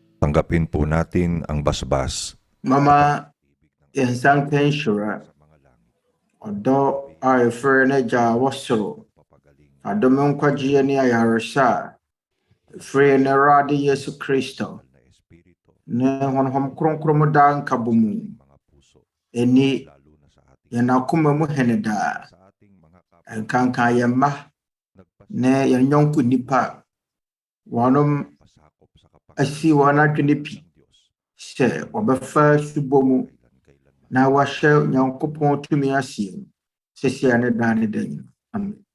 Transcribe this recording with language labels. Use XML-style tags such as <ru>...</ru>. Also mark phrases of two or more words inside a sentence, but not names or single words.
<tl>Tanggapin po natin ang basbas.</tl> <ak>Mama, yɛnsa nka nhyira. Ɔdɔ a ɛfrɛ no Agya a ɛwɔ soro. Adom nkwagyeɛ ne ayaresa a ɛfrɛ no Awurade Yesu Kristo. Ne Honhom Kronkron mu daa nkabɔ mu. Ɛni yɛn akoma mu hene daa. Ɛnkanka yɛn mma ne yɛn nyɔnko nnipa. Wɔnom asi wɔn adwene pi sɛ wɔbɛfa asubɔ mu na wahyɛ Nyankopɔn tumi aseɛ mu sɛsia ne daa ne da nyinaa. Amen.</ak>